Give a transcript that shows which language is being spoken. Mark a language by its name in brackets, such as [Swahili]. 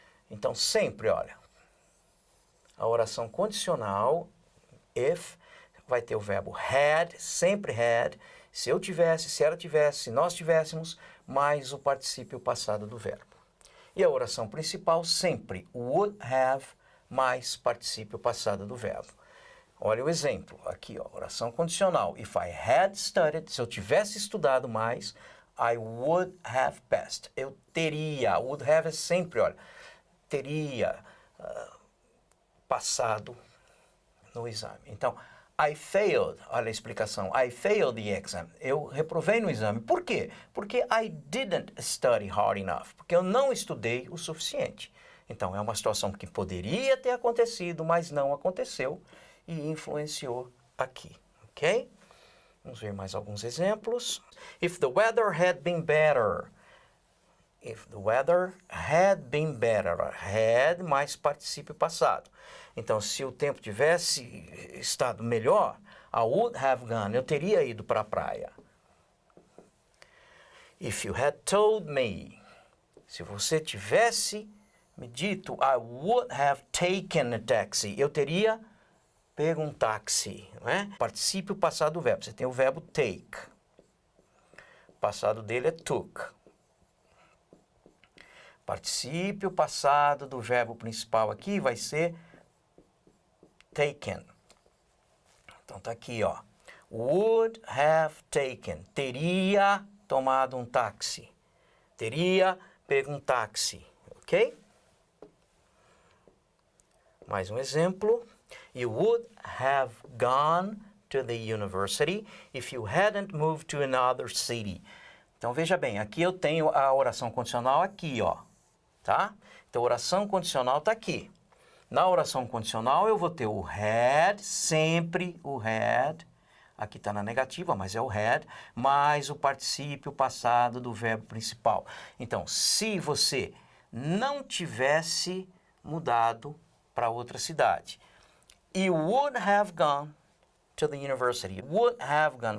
[Portuguese] Então, sempre, olha, a oração condicional, if, vai ter o verbo had, sempre had, se eu tivesse, se ela tivesse, se nós tivéssemos, mais o particípio passado do verbo. E a oração principal, sempre would have, mais particípio passado do verbo. Olha o exemplo, aqui, ó, oração condicional. [English] If I had studied, [Portuguese] se eu tivesse estudado mais, [English] I would have passed. [Portuguese] Eu teria, would have é sempre, olha, teria passado no exame. [English] Então, I failed, [Portuguese] olha a explicação, [English] I failed the exam. [Portuguese] Eu reprovei no exame. Por quê? [English] Porque I didn't study hard enough. [Portuguese] Porque eu não estudei o suficiente. Então, é uma situação que poderia ter acontecido, mas não aconteceu e influenciou aqui, ok? Vamos ver mais alguns exemplos. [English] If the weather had been better. If the weather had been better. [Portuguese] Had mais particípio passado. Então, se o tempo tivesse estado melhor, [English] I would have gone. [Portuguese] Eu teria ido para a praia. [English] If you had told me. [Portuguese] Se você tivesse me dito, [English] I would have taken a taxi. [Portuguese] Eu teria pego um táxi, não é? Particípio passado do verbo. Você tem o verbo take. Passado dele é took. Particípio passado do verbo principal aqui vai ser taken. Então tá aqui, ó. Would have taken. Teria tomado um táxi. Teria pego um táxi, ok? Mais um exemplo. [English] You would have gone to the university if you hadn't moved to another city. [Portuguese] Então, veja bem, aqui eu tenho a oração condicional aqui, ó. tá? Então, oração condicional está aqui. Na oração condicional, eu vou ter o had, sempre o had. Aqui está na negativa, mas é o had, mais o particípio passado do verbo principal. Então, se você não tivesse mudado para outra cidade, [English] you would have gone to the university. Would have gone.